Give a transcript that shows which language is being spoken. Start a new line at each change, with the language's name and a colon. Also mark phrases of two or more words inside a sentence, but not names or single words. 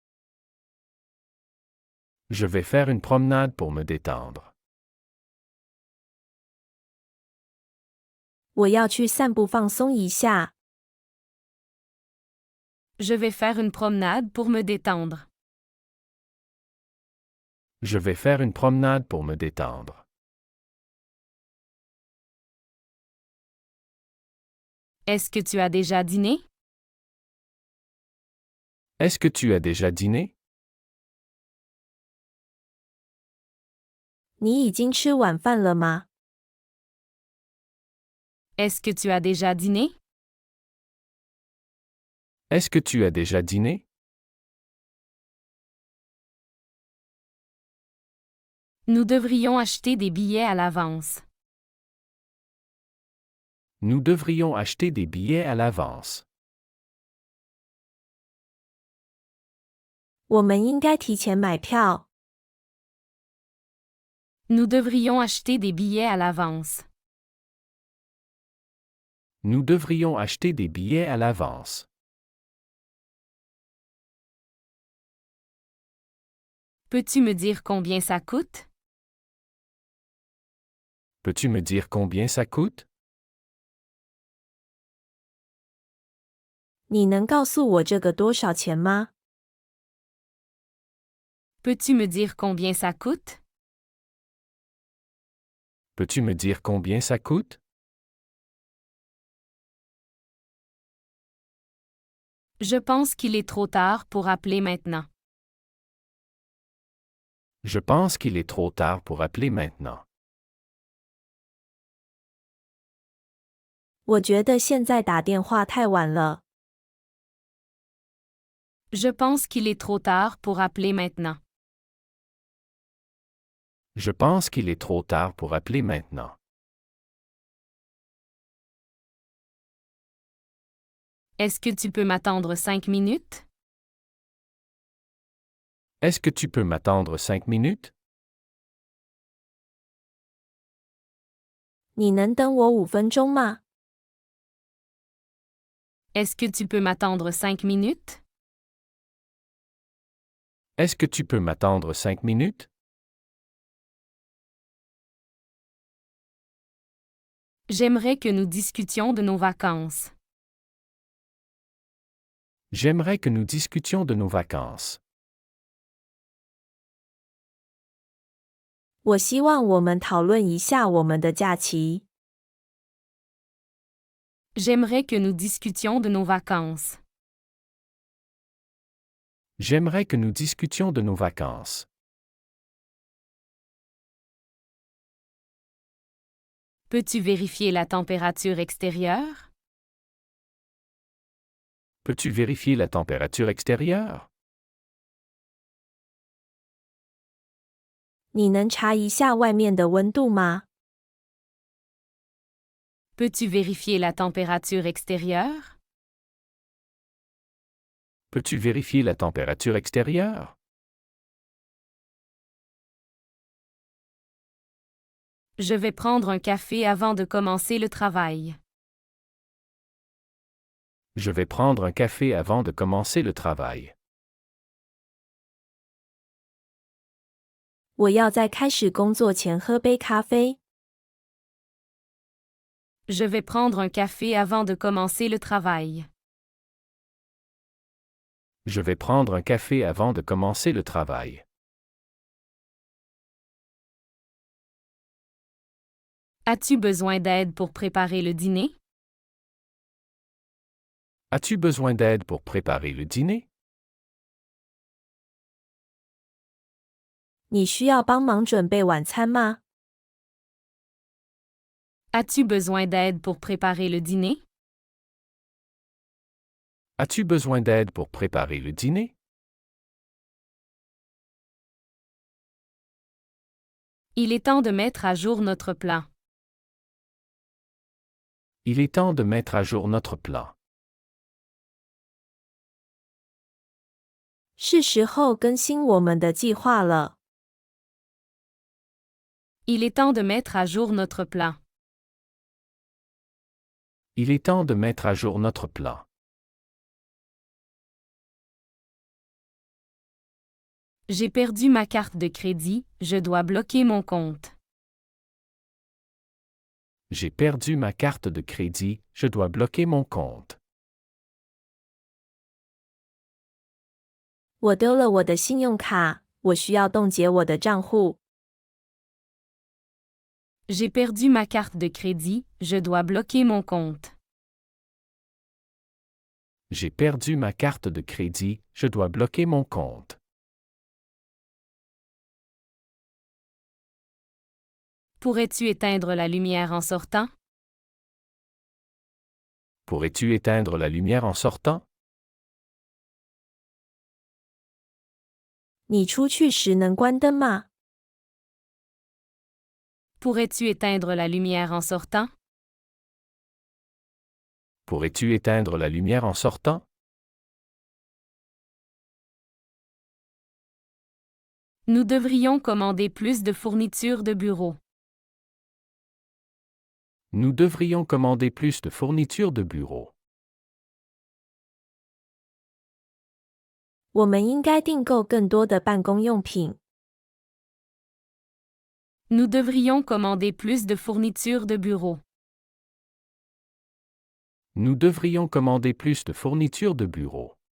French: Je vais faire une promenade pour me détendre.
Chinese: 我要去散步放松一下。
French: Je vais faire une promenade pour me détendre. Je vais faire une promenade pour me détendre. Est-ce que tu as déjà dîné? Est-ce que tu as déjà dîné?
Chinese: 你已经吃晚饭了吗？
French: Est-ce que tu as déjà dîné? Est-ce que tu as déjà dîné? Nous devrions acheter des billets à l'avance. Nous devrions acheter des billets à l'avance.
Chinese: 我们应该提前买票。
French: Nous devrions acheter des billets à l'avance. Nous devrions acheter des billets à l'avance. Peux-tu me dire combien ça coûte? Peux-tu me dire combien ça coûte?
Chinese: 你能告诉我这个多少钱吗？
French: Peux-tu me dire combien ça coûte? Peux-tu me dire combien ça coûte? Je pense qu'il est trop tard pour appeler maintenant. Je pense qu'il est trop tard pour appeler maintenant.
Chinese: 我觉得现在打电话太晚了。
French: Je pense qu'il est trop tard pour appeler maintenant. Je pense qu'il est trop tard pour appeler maintenant. Est-ce que tu peux m'attendre 5 minutes? Est-ce que tu peux m'attendre 5 minutes?
Chinese: 你能等我5分钟吗？
French: Est-ce que tu peux m'attendre 5 minutes? Est-ce que tu peux m'attendre 5 minutes? J'aimerais que nous discutions de nos vacances. J'aimerais que nous discutions de nos vacances.
Chinese: 我希望我们讨论一下我们的假期。
French: J'aimerais que nous discutions de nos vacances. J'aimerais que nous discutions de nos vacances. Peux-tu vérifier la température extérieure? Peux-tu vérifier la température extérieure?
Chinese: 你能查一下外面的温度吗？
French: Peux-tu vérifier la température extérieure? Peux-tu vérifier la température extérieure? Je vais prendre un café avant de commencer le travail. Je vais prendre un café avant de commencer le travail.
Chinese: 我要在开始工作前喝杯咖啡。
French: Je vais prendre un café avant de commencer le travail. Je vais prendre un café avant de commencer le travail. As-tu besoin d'aide pour préparer le dîner? As-tu besoin d'aide pour préparer le dîner?
Chinese: 你需要帮忙准备晚餐吗？
French: As-tu besoin d'aide pour préparer le dîner? As-tu besoin d'aide pour préparer le dîner? Il est temps de mettre à jour notre plan. Il est temps de mettre à jour notre plan.
Chinese: 是时候更新我们的计划了。
French: Il est temps de mettre à jour notre plan. Il est temps de mettre à jour notre plan. J'ai perdu ma carte de crédit, je dois bloquer mon compte. J'ai perdu ma carte de crédit, je dois bloquer mon compte.
Chinese: 我丢了我的信用卡，我需要冻结我的账户。
French: J'ai perdu ma carte de crédit, je dois bloquer mon compte. J'ai perdu ma carte de crédit, je dois bloquer mon compte. Pourrais-tu éteindre la lumière en sortant? Pourrais-tu éteindre la lumière en sortant?
Chinese: 你出去时能关灯吗？
French: Pourrais-tu éteindre la lumière en sortant? Pourrais-tu éteindre la lumière en sortant? Nous devrions commander plus de fournitures de bureau. Nous devrions commander plus de fournitures de bureau.
Chinese: 我们应该订购更多的办公用品。
French: Nous devrions commander plus de fournitures de bureau. Nous devrions commander plus de fournitures de bureau.